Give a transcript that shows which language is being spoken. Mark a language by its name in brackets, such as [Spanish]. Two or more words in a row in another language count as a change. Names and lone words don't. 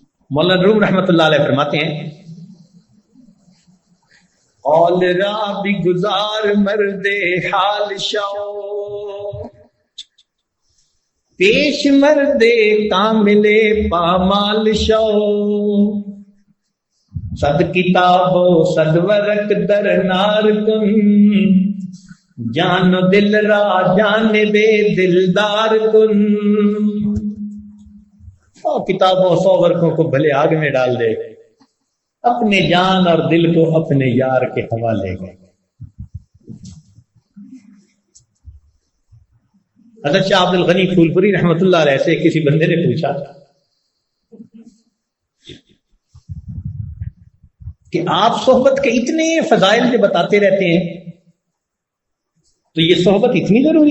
[Urdu] مولانا روم رحمۃ اللہ علیہ فرماتے ہیں [Persian] قول را بھی گزار مرد حال شو پیش مرد کامل پامال شو صد کتاب و صد ورق در نار کن جان و دل را جانب دلدار کن. [Urdu] کتابوں 100 ورقوں کو بھلے آگ میں ڈال دے، اپنے جان اور دل کو اپنے یار کے حوالے گئے. حضرت شاہ عبد الغنی پھولپوری رحمۃ اللہ علیہ سے کسی بندے نے پوچھا کہ آپ صحبت کے اتنے فضائل جو بتاتے رہتے ہیں تو یہ صحبت اتنی ضروری؟